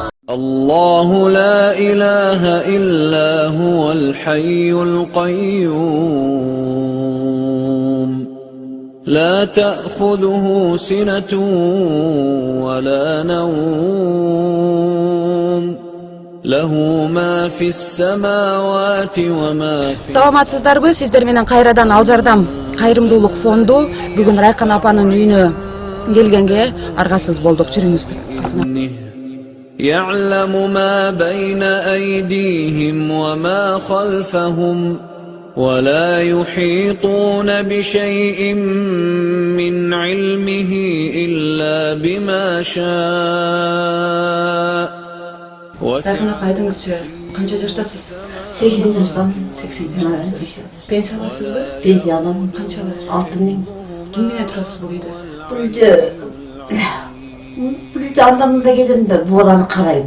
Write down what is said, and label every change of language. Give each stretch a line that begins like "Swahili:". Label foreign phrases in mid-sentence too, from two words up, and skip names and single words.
Arabic: الله لا إله إلا هو الحي القيوم لا تأخذه سنة ولا نوم له ما في السماوات وما في.
Kyrgyz: Саламатсыздарбы? Сиздер менен кайрадан Ал Жардам кайрымдуулук фонду бүгүн Райкан апанын үйүнө келгенге аргасыз болдук. Жүрүңүздөр.
Arabic: يعلم ما بين أيديهم وما خلفهم ولا يحيطون بشيء من علمه إلا بما شاء.
Kyrgyz: Райкан апа, айтыңызчы, канча жаштасыз? 80 жаштам. 80 жаштасыз. Пенсия аласызбы? Пенсия алам. Канча аласыз? 6000. Ким менен турасыз бул үйдө? Бул үйдө андамында келем да бул баланы карайм.